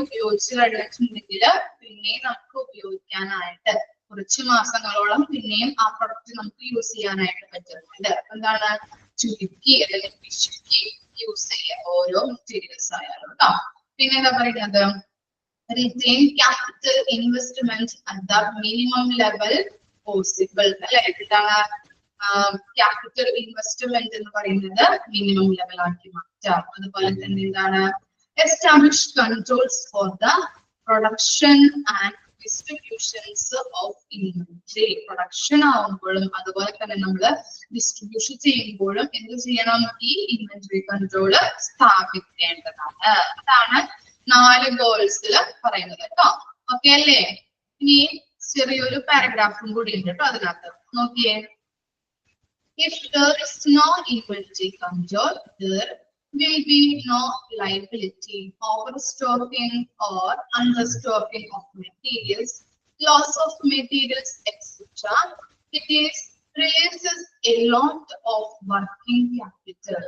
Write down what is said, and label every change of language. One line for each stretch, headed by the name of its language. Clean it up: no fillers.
Malayalam: ഉപയോഗിച്ച് കഴിഞ്ഞിട്ടുണ്ടെങ്കിൽ പിന്നെയും നമുക്ക് ഉപയോഗിക്കാനായിട്ട് കുറച്ച് മാസങ്ങളോളം പിന്നെയും ആ പ്രൊഡക്റ്റ് നമുക്ക് യൂസ് ചെയ്യാനായിട്ട് പറ്റുന്നുണ്ട്. എന്താണ്? ചുരുക്കി അല്ലെങ്കിൽ പിശുക്കി യൂസ് ചെയ്യുക ഓരോ മെറ്റീരിയൽസ് ആയാലും കേട്ടോ. പിന്നെ എന്താ പറയുന്നത്?
English: Retain capital investment at the minimum level possible.
Malayalam: അല്ലെ, എന്താണ് ക്യാപിറ്റൽ ഇൻവെസ്റ്റ്മെന്റ് എന്ന് പറയുന്നത്? മിനിമം ലെവൽ ആക്കി മാറ്റാം. അതുപോലെ തന്നെ എന്താണ്?
English: Establish controls for the production and distributions of inventory.
Malayalam: Production ആവുമ്പോഴും അതുപോലെ തന്നെ നമ്മൾ ഡിസ്ട്രിബ്യൂഷൻ ചെയ്യുമ്പോഴും എന്ത് ചെയ്യണം? ഈ ഇൻവെന്ററി കൺട്രോള് സ്ഥാപിക്കേണ്ടതാണ്. അതാണ് 4 ഗോൾസിൽ പറയുന്നത് കേട്ടോ. ഓക്കെ അല്ലേ? ഇനി ചെറിയൊരു പാരഗ്രാഫും കൂടി ഉണ്ട് കേട്ടോ അതിനകത്ത്. നോക്കിയേ.
English: If there is no inventory control, there will be no liability, overstocking or understocking of materials, loss of materials, etc. It is releases a lot of working capital.